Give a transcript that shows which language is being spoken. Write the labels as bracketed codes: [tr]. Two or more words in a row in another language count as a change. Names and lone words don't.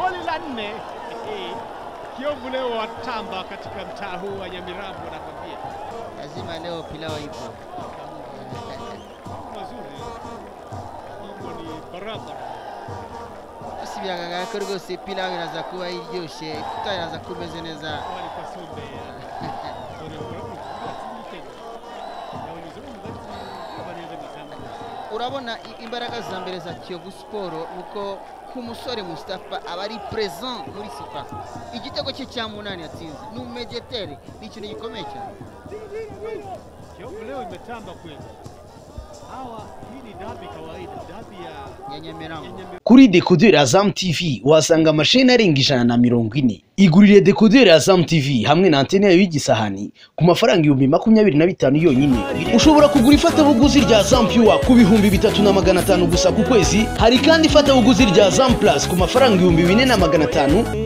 [sw] 4. Kiyovu leo watamba katika mtaa huu wa Nyamirambo, nakwambia. Lazima leo pilau ipo. Mazuri. Mambo ni barabara. [rw] Basi biragaragara ko rwose pilau iraza kuba iryoshye, ifuta iraza kumeze neza. [sw] Wali kasumbe. [rw] Urabona imbaraga za mbere za Kiyovu Sport uko ku musore Mustafa abari present muri sifa. Igitego cye cya 8 yatsinze ni umediatere, ni ikintu gikomeye cyane. [sw] Kiyovu leo imetamba kweli. Hawa hii ni dabi kawaida, dabi ya Nyamirambo. [rw] Kuri dekoderi Azam TV wasanga amasheni arenga 140. Igurire dekoderi Azam TV hamwe na antene yayo y'igisahani ku mafaranga 25,000 yonyine. Ushobora kugura ifatabuguzi rya Azam Pure ku 3,500 gusa ku kwezi. Hari kandi ifatabuguzi rya Azam Plus ku mafaranga 4,500.